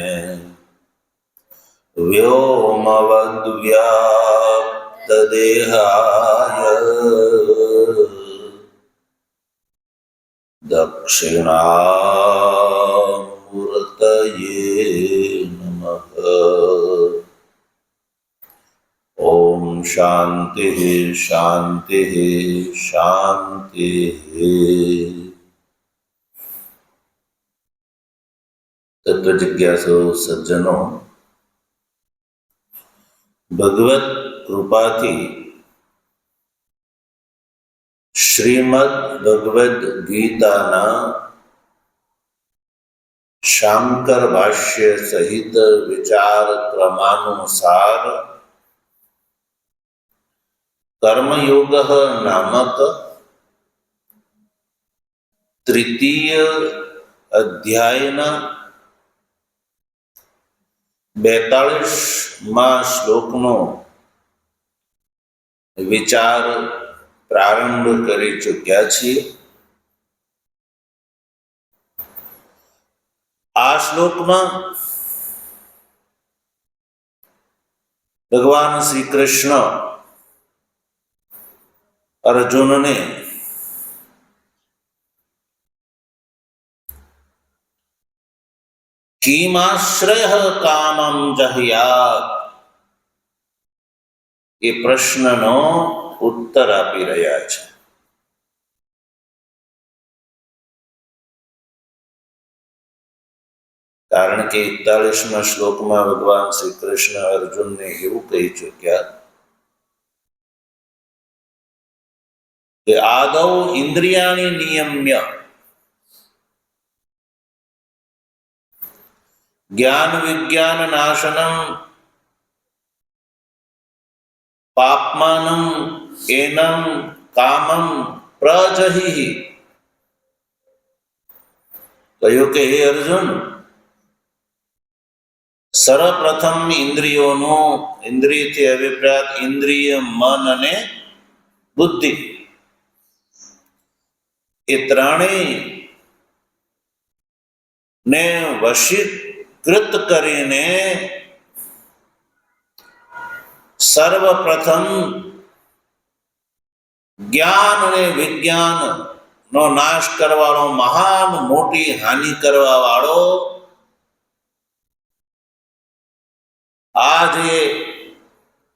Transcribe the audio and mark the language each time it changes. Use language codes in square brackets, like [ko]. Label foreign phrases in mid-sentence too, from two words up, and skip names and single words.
[sa] व्योमवद्व्याप्तदेहाय दक्षिणामूर्तये नमः। ओम शांति शांति शांति। [gu] તત્વ જિજ્ઞાસુ સજ્જનો, ભગવત કૃપા થી શ્રીમદ્ ભગવદ ગીતા ના શાંકર ભાષ્ય સહિત વિચાર ક્રમાનુસાર કર્મયોગ નામક તૃતીય અધ્યાયના 42માં શ્લોકનો વિચાર પ્રારંભ કરી ચૂક્યા છીએ। આ શ્લોકમાં ભગવાન શ્રી કૃષ્ણ અર્જુનને [sa] किमाश्रय कामं जह्यात् [gu] એ પ્રશ્નનો ઉત્તર આપી રહ્યા છે। કારણ કે 41મા શ્લોકમાં ભગવાન શ્રી કૃષ્ણ અર્જુનને એવું કહી ચૂક્યા [sa] કે आदौ इन्द्रियाणि नियम्य ज्ञान विज्ञान नाशनम पापमानम एनम कामम प्रजहि। [gu] कह્યું કે હે અર્જુન, સર્વપ્રથમ ઇન્દ્રિયોનો ઇન્દ્રિયથી અભિપ્રાય ઇન્દ્રિય મન અને બુદ્ધિ એ ત્રણેય ને વશીકૃત કરીને સર્વપ્રથમ જ્ઞાન અને વિજ્ઞાન નો નાશ કરવાનો મહાન મોટી હાનિ કરવા વાળો આ જે